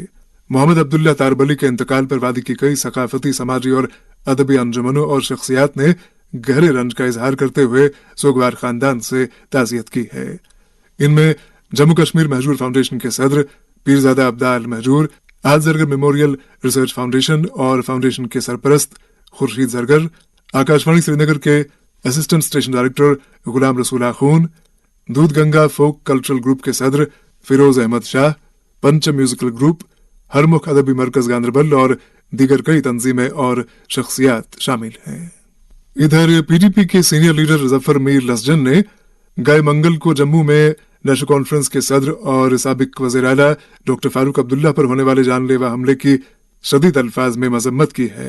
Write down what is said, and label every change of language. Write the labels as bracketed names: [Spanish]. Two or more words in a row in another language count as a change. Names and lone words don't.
[Urdu] محمد عبداللہ تاربلی کے انتقال پر وادی کی کئی ثقافتی، سماجی اور ادبی انجمنوں اور شخصیات نے گہرے رنج کا اظہار کرتے ہوئے سوگوار خاندان سے تعزیت کی ہے۔ ان میں جموں کشمیر مہجور فاؤنڈیشن کے صدر پیرزادہ عبدال مہجور، آج زرگر میموریل ریسرچ فاؤنڈیشن اور فاؤنڈیشن کے سرپرست خورشید زرگر، آکاشوانی سری نگر کے اسسٹنٹ اسٹیشن ڈائریکٹر غلام رسول آخون، دودھ گنگا فوک کلچرل گروپ کے صدر فیروز احمد شاہ، پنچ میوزیکل گروپ، ہرمکھ ادبی مرکز گاندربل اور دیگر کئی تنظیمیں اور شخصیات شامل ہیں۔ ادھر پی ڈی پی کے سینئر لیڈر ظفر میر لسجن نے گئے منگل کو جموں میں نیشنل کانفرنس کے صدر اور سابق وزیر اعلیٰ ڈاکٹر فاروق عبداللہ پر ہونے والے جان لیوا حملے کی شدید الفاظ میں مذمت کی ہے۔